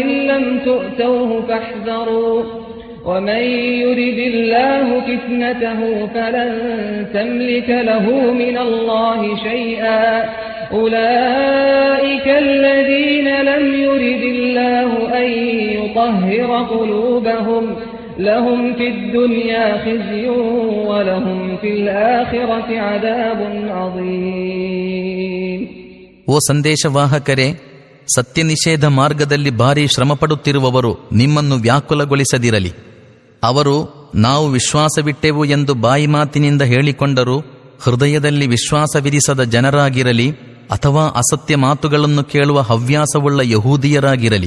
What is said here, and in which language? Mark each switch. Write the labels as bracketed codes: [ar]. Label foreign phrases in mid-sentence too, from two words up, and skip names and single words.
[ar] لم تؤتوه فاحذروا ومن يرد الله فتنته فلن تملك له من الله شيئا أولئك الذين لم يرد الله أن يطهر قلوبهم لهم في الدنيا خزي ولهم في الآخرة عذاب عظيم. [kn] ಓ ಸಂದೇಶವಾಹಕರೇ, ಸತ್ಯನಿಷೇಧ ಮಾರ್ಗದಲ್ಲಿ ಭಾರೀ ಶ್ರಮಪಡುತ್ತಿರುವವರು ನಿಮ್ಮನ್ನು ವ್ಯಾಕುಲಗೊಳಿಸದಿರಲಿ. ಅವರು ನಾವು ವಿಶ್ವಾಸವಿಟ್ಟೆವು ಎಂದು ಬಾಯಿ ಮಾತಿನಿಂದ ಹೇಳಿಕೊಂಡರೂ ಹೃದಯದಲ್ಲಿ ವಿಶ್ವಾಸವಿರಿಸದ ಜನರಾಗಿರಲಿ ಅಥವಾ ಅಸತ್ಯ ಮಾತುಗಳನ್ನು ಕೇಳುವ ಹವ್ಯಾಸವುಳ್ಳ ಯಹೂದಿಯರಾಗಿರಲಿ.